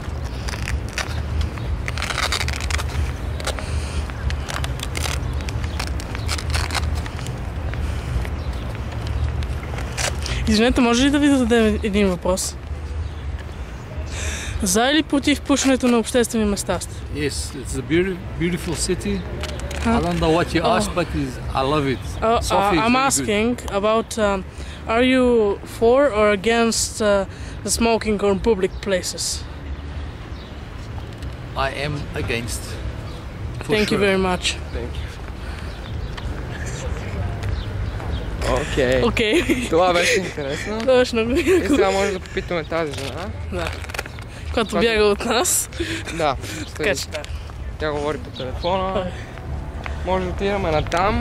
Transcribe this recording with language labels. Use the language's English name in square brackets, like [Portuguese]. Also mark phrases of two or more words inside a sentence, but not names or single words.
[Bulgarian] Извинете, може ли да ви зададем един въпрос? За или против пушенето на обществени места сте? [English] Yes, it's a beautiful city. I don't know what you asked, but I love it. Sofia is I'm very asking about, are you for or against the smoking on public places? I am against. Thank you very much. Thank you. [Bulgarian] Окей. Окей. Това беше интересно. Това беше много И яко. сега може да попитаме тази жена. Да. Която бяга от нас. Да. Така че да. Тя говори по телефона. Може да отидем натам.